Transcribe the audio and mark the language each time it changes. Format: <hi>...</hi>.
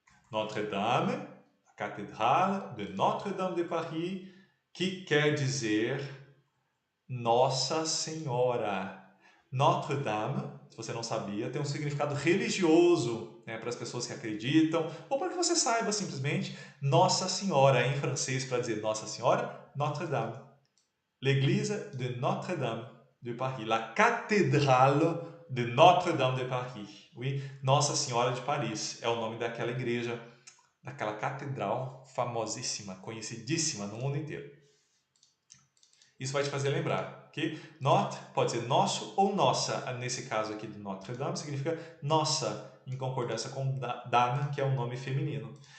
<pt>Notre-Dame, a catedral de Notre-Dame de Paris, que quer dizer Nossa Senhora. Notre-Dame, se você não sabia, tem um significado religioso. né, para as pessoas que acreditam, ou para que você saiba simplesmente Nossa Senhora em francês para dizer Nossa Senhora, Notre-Dame.</pt> <fr>L'église de Notre-Dame de Paris, la cathédrale de Notre-Dame de Paris.</fr> <pt>Oui, Nossa Senhora de Paris é o nome daquela igreja, daquela catedral famosíssima, conhecidíssima no mundo inteiro. Isso vai te fazer lembrar que Notre pode ser nosso ou nossa. Nesse caso aqui de Notre-Dame significa nossa, em concordância com Dame, que é um nome feminino.</pt>